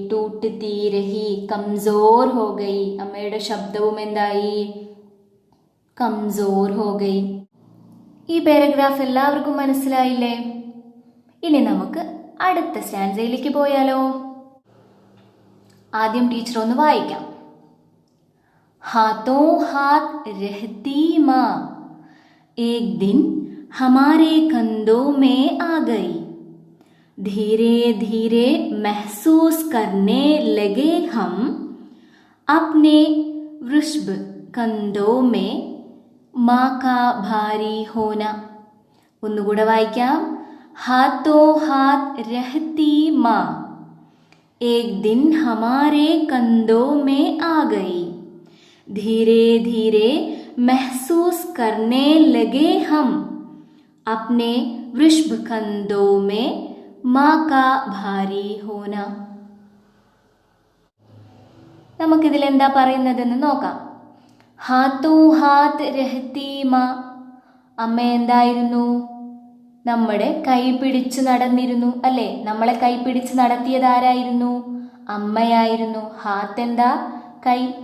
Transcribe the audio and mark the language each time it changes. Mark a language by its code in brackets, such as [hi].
[hi] ടൂട്ട്തി രഹി, കംസോർ ഹോ ഗയി, [ml] അമ്മയുടെ ശബ്ദവും എന്തായി? [hi] കംസോർ ഹോ ഗയി. [ml] ഈ പാരഗ്രാഫ് എല്ലാവർക്കും മനസ്സിലായില്ലേ? ഇനി നമുക്ക് അടുത്ത സ്റ്റാൻസയിലേക്ക് പോയാലോ? ആദ്യം ടീച്ചർ ഒന്ന് വായിക്കാം. [hi] हाथों हाथ रहती माँ, एक दिन हमारे कंधों में आ गई, धीरे धीरे महसूस करने लगे हम अपने वृषभ कंधों में माँ का भारी होना. [ml] ഒന്നുകൂടെ വായിക്കാം. [hi] हाथों हाथ रहती माँ, एक दिन हमारे कंधों में आ गई, धीरे धीरे महसूस करने लगे हम अपने वृषभ कंधों में माँ का भारी होना. [ml] നമുക്കിതിൽ എന്താ പറയുന്നതെന്ന് നോക്കാം. [hi] ഹാത്തോ ഹാത്ത് രഹത്തി മാ, [ml] അമ്മ എന്തായിരുന്നു? നമ്മുടെ കൈ പിടിച്ചു നടന്നിരുന്നു അല്ലേ? നമ്മളെ കൈ പിടിച്ച് നടത്തിയത് ആരായിരുന്നു? അമ്മയായിരുന്നു. ഹാത്ത് എന്താ? കൈ.